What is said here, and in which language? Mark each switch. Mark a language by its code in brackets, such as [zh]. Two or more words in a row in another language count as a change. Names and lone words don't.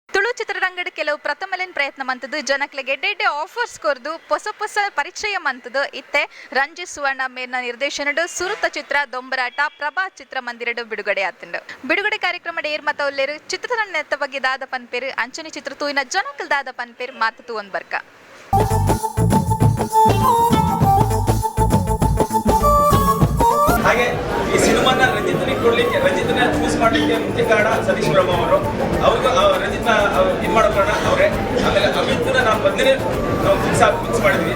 [tcy] ಚಿತ್ರರಂಗದ ಕೆಲವು ಪ್ರಥಮಲೆನ್ ಪ್ರಯತ್ನ ಮಂತದ್ದು ಜನಕ್ಲೆಗೆ ಎಡ್ಡೆ ಆಫರ್ಸ್ ಕೊರ್ದು ಹೊಸ ಪರಿಚಯ ಮಂತದ್ದು ಇತ್ತೆ ರಂಜಿ ಸುವರ್ಣ ಮೇರ್ನ ನಿರ್ದೇಶನಡು ಸುರುತ ಚಿತ್ರ ದೊಂಬರಾಟ ಪ್ರಭಾ ಚಿತ್ರಮಂದಿರಡು ಬಿಡುಗಡೆ ಆತಂಡು ಬಿಡುಗಡೆ ಕಾರ್ಯಕ್ರಮದ ಏರ್ ಮತ ಉಲ್ಲೇರು ಚಿತ್ರತಂಡ ಬಗ್ಗೆ ದಾದ ಪನ್ಪೇರು ಅಂಚನೆ ಚಿತ್ರ ತೂಯಿನ ಜನಕಲ್ ದಾದ ಪನ್ಪೇರು ಮಾತು ತೂವನ್ ಬರ್ಕ [kn] ಹಾಗೆ ಈ ಸಿನಿಮಾನ ರಂಜಿತ್ನ ಚೂಸ್ ಮಾಡಲಿಕ್ಕೆ ಮುಖ್ಯ ಕಾರಣ ಸತೀಶ್ ಬ್ರಹ್ಮ ಅವ್ರಿಗೂ ರಂಜಿತ್ನ ಇದು ಮಾಡೋ ಕಾರಣ ಅವರೇ. ಆಮೇಲೆ ಅಮಿತ್ನ ನಾವು ಮೊದಲೇ ನಾವು ಫಿಕ್ಸ್ ಮಾಡಿದ್ವಿ.